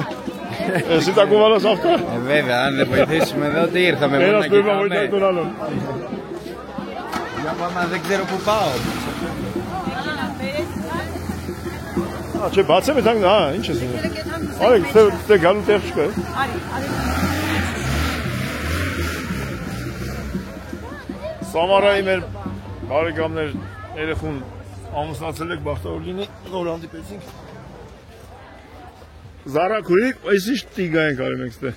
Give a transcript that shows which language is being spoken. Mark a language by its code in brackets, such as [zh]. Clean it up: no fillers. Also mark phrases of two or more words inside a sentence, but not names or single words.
[el] Εσύ τα κουβάλας αυτά. Βέβαια, αν δεν βοηθήσουμε εδώ, τι ήρθαμε μόνο ένας να πρέπει να κοιτάμε. βοηθάει τον άλλον. Για πάμε, δεν ξέρω που πάω. Α, [hy] չէ, բացեմ եթանք, ինչ ես ունում։ Արեք, դե գալու տեղ չկա։ Սամարայի մեր բարեկամներ երեխուն ամուսնացել եք, բախտավոր լինի, նոր հանդիպեցինք։ Զարա քույրիկ, այս ինչ տիգա ենք արել մենք ստե։